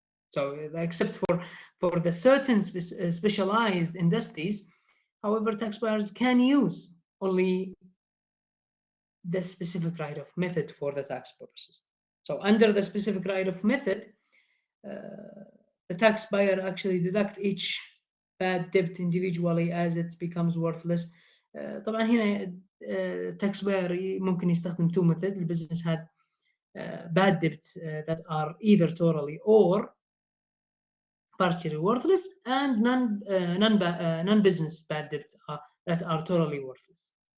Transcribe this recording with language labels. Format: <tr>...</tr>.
<en>So except for the certain specialized industries, however, taxpayers can use only the specific write-off method for the tax purposes. So under the specific write-off method, the taxpayer actually deduct each bad debt individually as it becomes worthless.</en> <ar>طبعا هنا taxpayer ممكن يستخدم two methods.</ar> <en>البزنس had bad debts that are either totally or partially worthless, and non-business bad debts that are totally worthless.</en>